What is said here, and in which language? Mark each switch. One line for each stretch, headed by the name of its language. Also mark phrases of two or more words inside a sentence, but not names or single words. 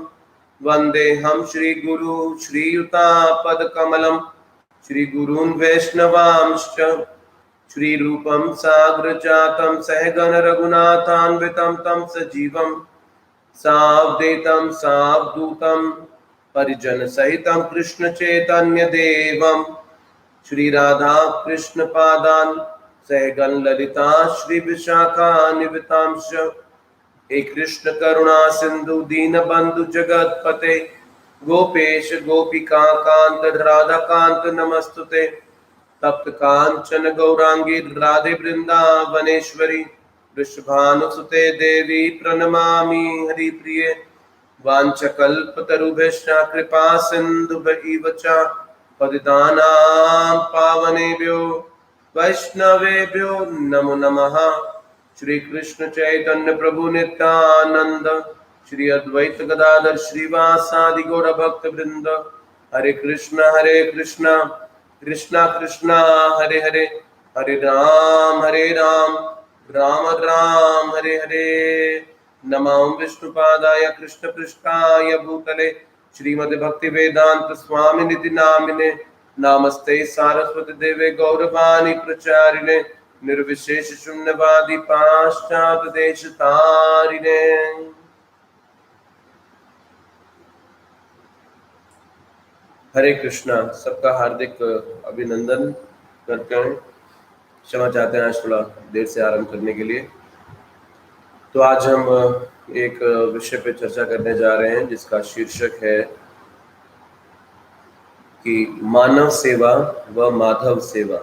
Sanskrit: वन्देऽहं श्रीगुरु श्रीयुतापदकमलं श्रीगुरून् वैष्णवांश्च श्रीरूपं साग्रजातं सहगण रघुनाथान्वितं तं सजीवं सावधूतं सावधूतं परिजन सहितं कृष्ण चैतन्य देवं श्री राधा कृष्ण पादान सहगण ललिता श्री विशाखान्वितांश्च। हे कृष्ण करुणा सिंधु दीन बंधु जगतपते गोपेश गोपिका कांत राधा कांत नमस्तुते। तप्त कांचन गौरांगी राधे वृंदावनेश्वरी वृषभानुसुते देवी प्रणमामि हरिप्रिये। वाञ्छकल्पतरुभ्यश्च कृपा सिन्धुभ्यैव च पतितानां पावनेभ्यो वैष्णवेभ्यो नमो नमः। श्री कृष्ण चैतन्य प्रभु नित्यानंद श्री अद्वैत गदाधर श्रीवासादि गौर भक्त वृंद। हरे कृष्णा कृष्णा कृष्णा हरे हरे, हरे राम राम राम हरे हरे। नमो विष्णुपादाय कृष्ण पृष्ठाय भूतले श्रीमद् भक्ति वेदांत स्वामी निति नामिने। नमस्ते सारस्वती देवे गौरवाणी प्रचारिणे निर्विशेष शून्यवादी पाश्चात देश तारिणे।
Hindi: हरे कृष्णा। सबका हार्दिक अभिनंदन करते हैं। क्षमा चाहते हैं आज थोड़ा देर से आरंभ करने के लिए। तो आज हम एक विषय पे चर्चा करने जा रहे हैं जिसका शीर्षक है कि मानव सेवा व माधव सेवा।